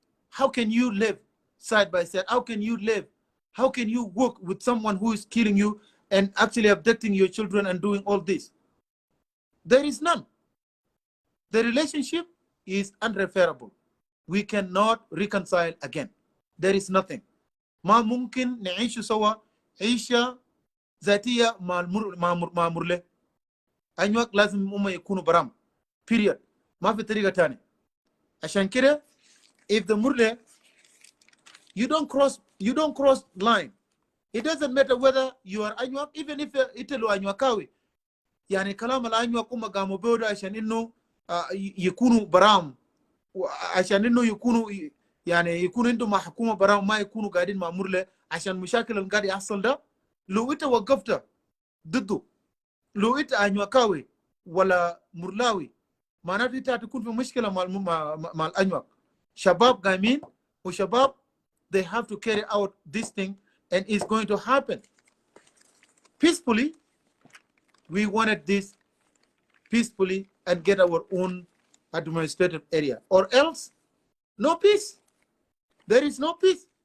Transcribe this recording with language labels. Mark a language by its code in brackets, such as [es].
[en] How can you live side by side? How can you live? How can you work with someone who is killing you and actually abducting your children and doing all this? There is none. The relationship is unrepairable. We cannot reconcile again. There is nothing. [ar] ما ممكن نعيش سوا عيشة ذاتية مع مرله. Anywaa لازم هم يكونوا برام. [en] Period. [ar] ما في طريقة تانية. عشان كده, [en] if the Murle, you don't cross line. It doesn't matter whether you are Anywaa, even if italo Anywaa kawi. [ar] يعني كلام الأنيوا كم قاموا بودا عشان إنه يكونوا برام عشان إنه يكونوا يعني يكونوا عندهم مع حكومة برام ما يكونوا قاعدين مع مرله عشان مشاكل اللي قاعد يحصل ده. لو إنت وقفت ضده, لو إنت أنيوا كاوي ولا مرلاوي, معناته إنت هتكون في مشكلة مع الأنيوا. شباب قايمين وشباب, [en] they have to carry out this thing, and it's going to happen peacefully. We wanted this peacefully and get our own administrative area, or else no peace. There is no peace.